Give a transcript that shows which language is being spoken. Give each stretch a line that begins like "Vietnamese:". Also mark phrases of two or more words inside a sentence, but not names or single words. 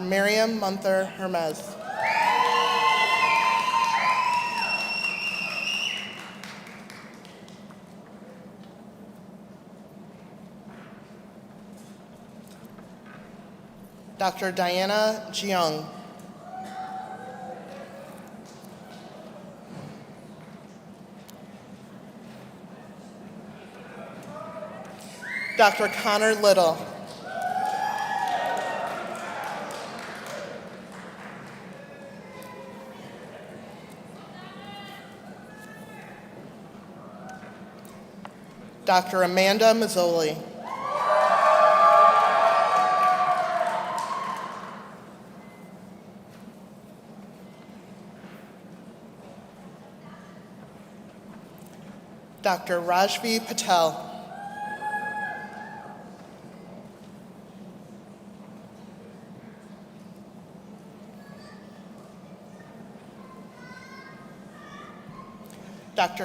English: Miriam Munther Hermes. Dr. Diana Jiang. Dr. Connor Little. Dr. Amanda Mazzoli. Dr. Rajvi Patel. Dr.